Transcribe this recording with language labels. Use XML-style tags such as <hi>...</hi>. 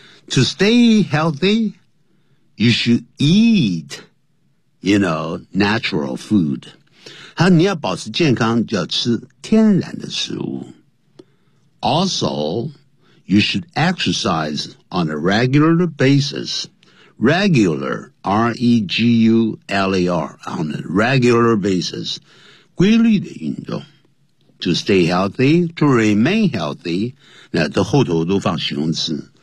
<en>To stay healthy, you should eat, you know, natural food.</en> <zh>他你要保持健康就要吃天然的食物。</zh> <en>Also, you should exercise on a regular basis. Regular, R-E-G-U-L-A-R, on a regular basis.</en> <zh>规律的运动。</zh> <en>To stay healthy, to remain healthy,</en> <zh>那这后头都放形容词。</zh>